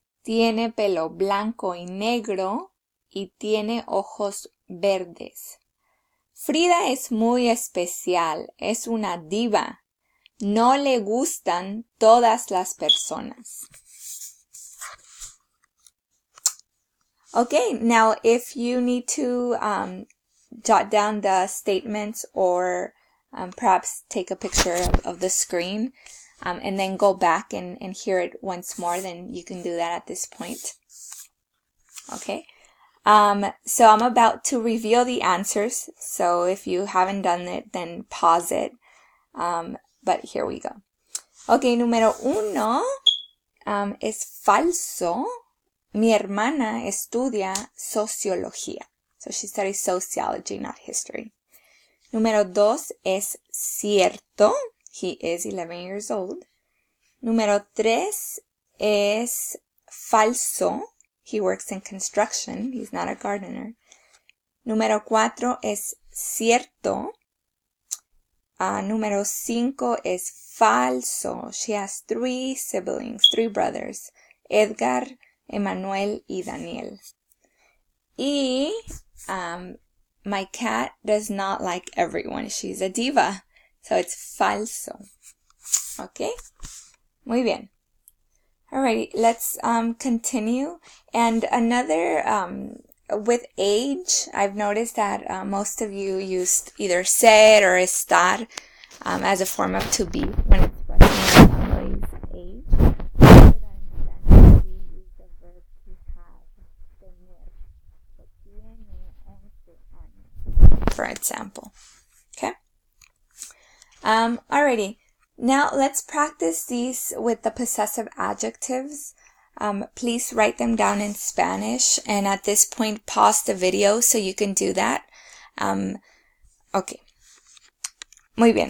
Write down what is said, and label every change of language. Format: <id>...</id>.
<es>Tiene pelo blanco y negro y tiene ojos verdes. Frida es muy especial, es una diva. No le gustan todas las personas.</es> <en>Okay, now if you need to jot down the statements or perhaps take a picture of the screen and then go back and hear it once more, then you can do that at this point. Okay, so I'm about to reveal the answers. So if you haven't done it, then pause it. But here we go. Okay,</en> <es>número 1 es falso. Mi hermana estudia sociología.</es> <en>So she studies sociology, not history.</en> <es>Número 2 es cierto.</es> <en>He is 11 years old.</en> <es>Número 3 es falso.</es> <en>He works in construction. He's not a gardener.</en> <es>Número 4 es cierto. Número 5 es falso.</es> <en>She has 3 siblings, 3 brothers. Edgar, Emanuel y Daniel. Y my cat does not like everyone. She's a diva. So it's falso. Okay?</en> <es>Muy bien.</es> <en>Alrighty, let's continue. And another, with age, I've noticed that most of you used either ser or estar as a form of to be when expressing your family's age. Rather than in Spanish, we use the verb to have, tener. So</en> <es>tiene 11 años,</es> <en>for example. Okay? Alrighty. Now let's practice these with the possessive adjectives. Please write them down in Spanish, and at this point pause the video so you can do that. Okay.</en> <es>Muy bien.</es>